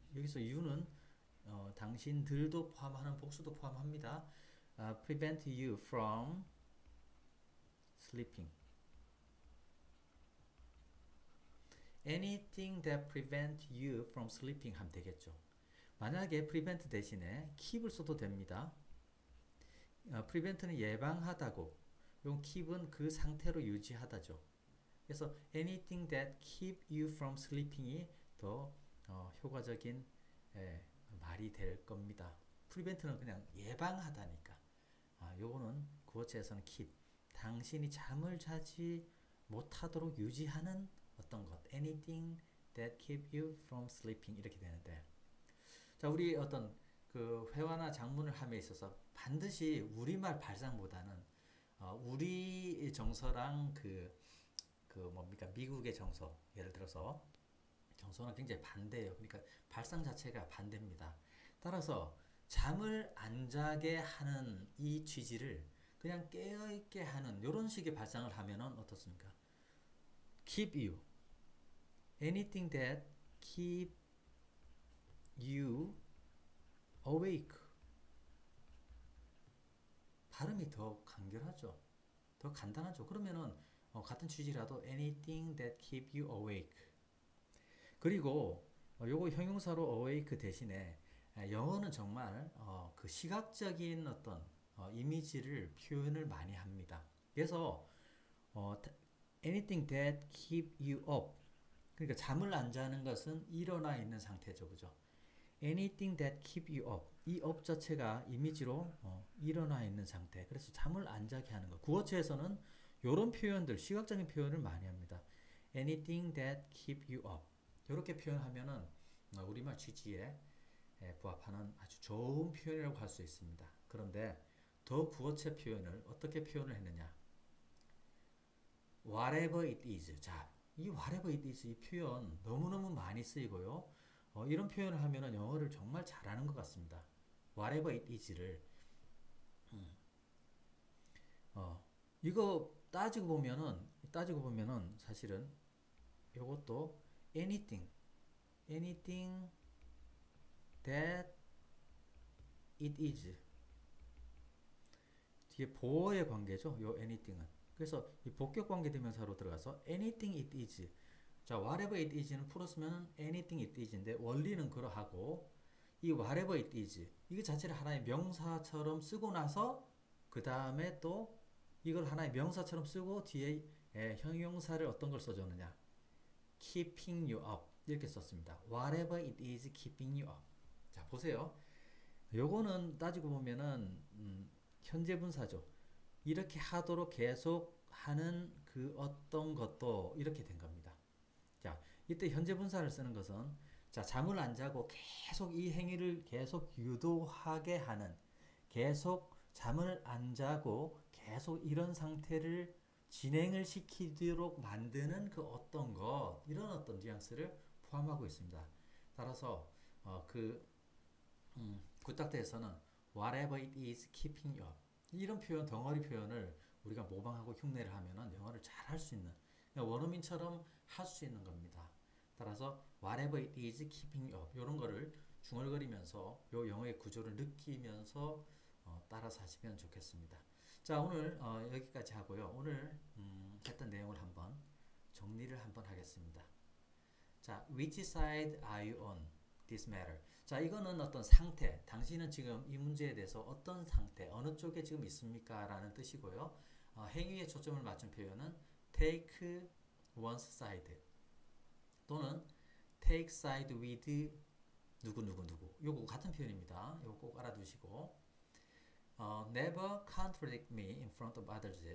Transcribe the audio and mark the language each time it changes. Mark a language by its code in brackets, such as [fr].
[ko] 여기서 you는 당신들도 포함하는 복수도 포함합니다. [en] prevent you from sleeping. anything that prevent you from sleeping [ko] 하면 되겠죠. 만약에 prevent 대신에 keep을 써도 됩니다. prevent는 예방하다고, 용 keep은 그 상태로 유지하다죠. 그래서 [en] anything that keep you from sleeping [ko] 이 더 효과적인 말이 될 겁니다. prevent는 그냥 예방하다니까. 요거는 구어체에서는 keep, 당신이 잠을 자지 못하도록 유지하는 어떤 것, [en] anything that keep you from sleeping [ko] 이렇게 되는데, 자, 우리 어떤 그 회화나 작문을 함에 있어서 반드시 우리말 발상보다는 우리 정서랑 그 뭡니까 미국의 정서 예를 들어서 정서는 굉장히 반대예요. 그러니까 발상 자체가 반대입니다. 따라서 잠을 안 자게 하는 이 취지를 그냥 깨어있게 하는 이런 식의 발상을 하면은 어떻습니까? [en] Keep you. Anything that keep you awake. [ko] 발음이 더 간결하죠. 더 간단하죠. 그러면은 같은 취지라도 [en] anything that keep you awake. [ko] 그리고 요거 형용사로 awake 대신에 영어는 정말 그 시각적인 어떤 이미지를 표현을 많이 합니다. 그래서 [en] anything that keep you up. [ko] 그러니까 잠을 안 자는 것은 일어나 있는 상태죠. 그죠? [en] anything that keep you up. [ko] 이 up 자체가 이미지로 일어나 있는 상태. 그래서 잠을 안 자게 하는 것. 구어체에서는 이런 표현들, 시각적인 표현을 많이 합니다. [en] anything that keep you up. [ko] 이렇게 표현하면은 우리말 취지에 부합하는 아주 좋은 표현이라고 할 수 있습니다. 그런데 더 구어체 표현을 어떻게 표현을 했느냐? [en] whatever it is. [ko] 자, 이 [en] whatever it is [ko] 이 표현 너무너무 많이 쓰이고요. 이런 표현을 하면은 영어를 정말 잘하는 것 같습니다. [en] whatever it is [ko] 를 이거 따지고 보면은 사실은 이것도 [en] anything that it is [ko] 뒤에 보어의 관계죠. 요 anything은. 그래서 이 복격 관계 대명사로 들어가서 [en] anything it is. [ko] 자, [en] whatever it is [ko] 는 풀었으면 [en] anything it is [ko] 인데 원리는 그러하고 이 whatever it is 이거 자체를 하나의 명사처럼 쓰고 나서 그 다음에 또 이걸 하나의 명사처럼 쓰고 뒤에 형용사를 어떤 걸 써줬느냐? [en] keeping you up [ko] 이렇게 썼습니다. [en] whatever it is keeping you up. [ko] 자, 보세요. 요거는 따지고 보면은 현재 분사죠. 이렇게 하도록 계속 하는 그 어떤 것도 이렇게 된 겁니다. 자, 이때 현재 분사를 쓰는 것은 자, 잠을 안 자고 계속 이 행위를 계속 유도하게 하는 계속 잠을 안 자고 계속 이런 상태를 진행을 시키도록 만드는 그 어떤 것 이런 어떤 뉘앙스를 포함하고 있습니다. 따라서 구딱대에서는 [en] whatever it is keeping you up [ko] 이런 표현 덩어리 표현을 우리가 모방하고 흉내를 하면은 영어를 잘 할 수 있는 원어민처럼 할 수 있는 겁니다. 따라서 [en] whatever it is keeping you up [ko] 이런 거를 중얼거리면서 요 영어의 구조를 느끼면서 따라서 하시면 좋겠습니다. 자, 오늘 여기까지 하고요. 오늘 했던 내용을 한번 정리를 한번 하겠습니다. [en] 자, which side are you on this matter? [ko] 자, 이거는 어떤 상태, 당신은 지금 이 문제에 대해서 어떤 상태, 어느 쪽에 지금 있습니까? 라는 뜻이고요. 행위에 초점을 맞춘 표현은 [en] take one's side [ko] 또는 [en] take side with [ko] 누구. 요거 같은 표현입니다. 요거 꼭 알아두시고 [en] never contradict me in front of others.